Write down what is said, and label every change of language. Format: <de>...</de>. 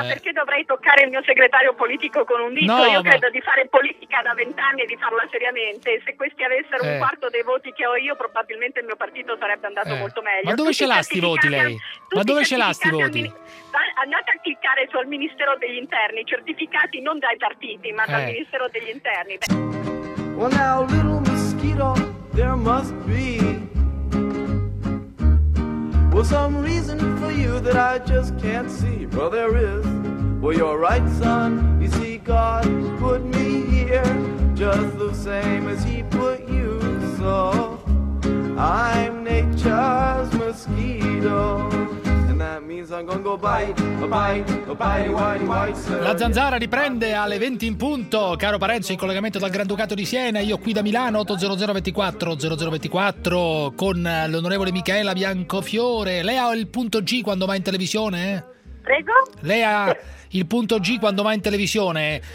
<it>Ma perché dovrei toccare il mio segretario politico con un dito? Credo di fare politica da 20 anni e di farla seriamente. Se questi avessero un quarto dei voti che ho io, probabilmente il mio partito sarebbe andato molto meglio. Ma dove ce l'ha sti voti lei? Andate a cliccare sul Ministero degli Interni, certificati non dai partiti, ma dal Ministero degli Interni.</it> <en>There must be some reason for you that I just can't see. Well, there is. Well, you're right, son. You see, God put me here just the same as he put you. So I'm nature's mosquito, and that means I'm gonna go bite, bite, bite, bite, bite, sir.</en> <it>La zanzara riprende alle 20 in punto. Caro Parenzo, in collegamento dal Granducato di Siena, io qui da Milano, 800 24 00 24, con l'onorevole Micaela Biancofiore. Lei ha il punto G quando va in televisione? Prego? Lei ha il punto G quando va in televisione?</it>